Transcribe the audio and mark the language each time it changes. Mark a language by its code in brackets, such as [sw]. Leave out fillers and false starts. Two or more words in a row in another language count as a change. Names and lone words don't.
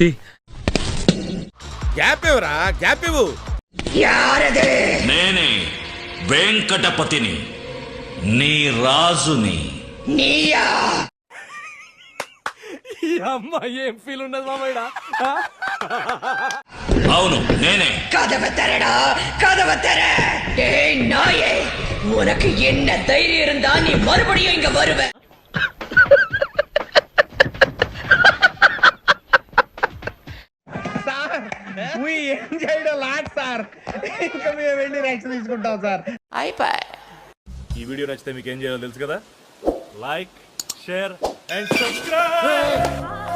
[te] గ్యాప్ ఇవ్వరా, గ్యాప్ ఇవ్వు. నేనే వెంకటపతిని, నీ రాజుని. అమ్మాయి ఏం ఫీల్ ఉండదు మామయ్య? అవును నేనే. [ta] கதவை தரடா, கதவை தர. டேய் நாயே, உனக்கு என்ன தைரியம் இருந்தா நீ மறுபடியும் இங்க வருவ? [te] సార్, [en] we enjoyed a lot సార్. [te] ఇంకా మేము వెళ్ళి రెస్ట్ తీసుకుంటాం సార్. అయిపోయి. ఈ వీడియో నచ్చితే మీకు ఏం చేయాలో తెలుసు కదా. [en] like, share and subscribe.